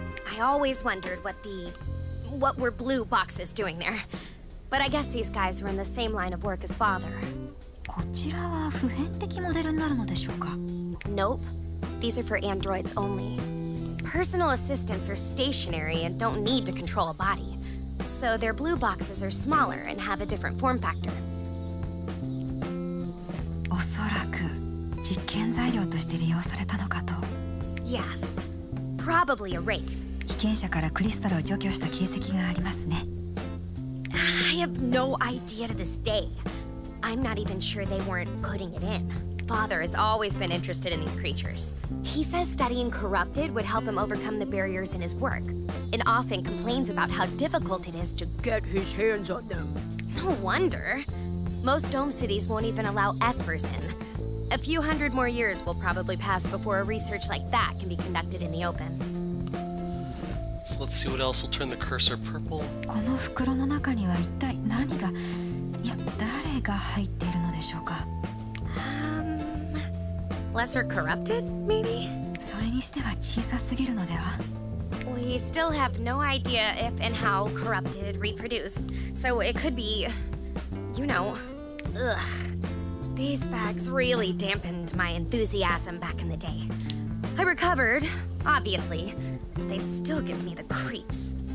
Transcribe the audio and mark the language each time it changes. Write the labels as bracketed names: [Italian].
[English] I always wondered what were blue boxes doing there. But I guess these guys were in the same line of work as Father. [Japanese] こちらは普遍的モデルになるのでしょうか? [English] Nope. These are for androids only. Personal assistants are stationary and don't need to control a body. So their blue boxes are smaller and have a different form factor. [Japanese] おそらく実験材料として利用されたのかと. [English] Yes. Probably a wraith. [Japanese] 被験者からクリスタルを除去した形跡がありますね. [English] I have no idea to this day. I'm not even sure they weren't putting it in. Father has always been interested in these creatures. He says studying corrupted would help him overcome the barriers in his work, and often complains about how difficult it is to get his hands on them. No wonder. Most dome cities won't even allow espers in. A few hundred more years will probably pass before a research like that can be conducted in the open. So let's see what else will turn the cursor purple. [Japanese] この袋の中には一体何が、いや、誰が入っているのでしょうか? [English] Lesser corrupted, maybe? [Japanese] それにしては小さすぎるのでは? [English] We still have no idea if and how corrupted reproduce, so it could be, you know, ugh. These bags really dampened my enthusiasm back in the day. I recovered, obviously, but they still give me the creeps.